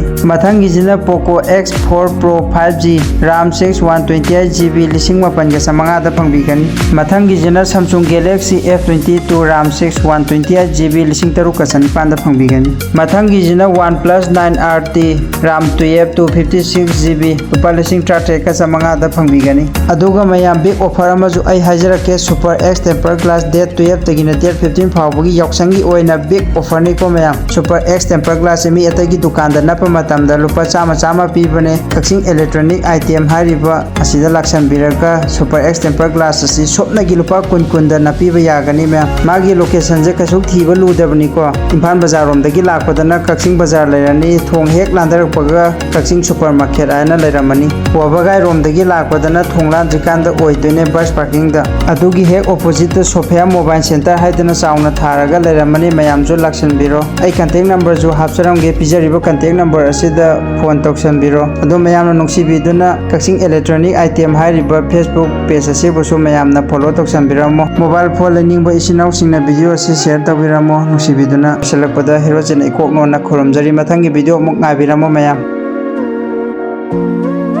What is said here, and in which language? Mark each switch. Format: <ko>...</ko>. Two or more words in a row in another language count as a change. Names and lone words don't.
<mni>Mathangi jina Poco X4 Pro 5G RAM 6 128GB lising mapan ga samanga da pangbigani. Mathangi jina Samsung Galaxy F22 RAM 6 128GB lising taru ka sanipan da pangbigani. Mathangi jina OnePlus 9RT RAM 12 256GB lupa lising trate ka samanga da pangbigani. Aduga mayam</mni> <en>big offer</en> <mni>amaju ai hajarake Super X Temper Glass date 12 tagina date 15 phaobagi yauksangi oina</mni> <en>big offer</en> <mni>ni ko mayam. Super X Temper Glass mi atagi dukan da napa matamda lupa chama pibane kaksing</mni> <en>electronic item</en> <mni>hariba asida laksan biraka Super X Temper Glass asi sopna gi lupa kun da napiba yagani me magi location je kasuk thiba ludabani ko Imphal bazar rom dagi lakpadana kaksing bazar lairani thong hek landarak paga kaksing supermarket aina lairamani phaobagi rom dagi lakpadana thonglan jikanda oidone</mni> <en>bus parking</en> <mni>da adugi hek opposite da Sophia Mobile Center haidana sauna tharaga lairamani mayamsu laksanbiro ai</mni> <en>contact number</en> <mni>ju hapsaramge pijariba</mni> <en>contact number</en> <mni>asida phone toksanbiro adu mayamna nungsibiduna kaksing</mni> <en>electronic item</en> <mni>hariba</mni> <en>Facebook page</en> <mni>asibusu mayamna follow toksanbiramo</mni> <en>mobile phone</en> <mni>leningba isinau singna video asi share tawbiramo nungsibiduna selakpada hero chen ikok no na khurumjari mathangi video muk ngabiramo mayam</mni>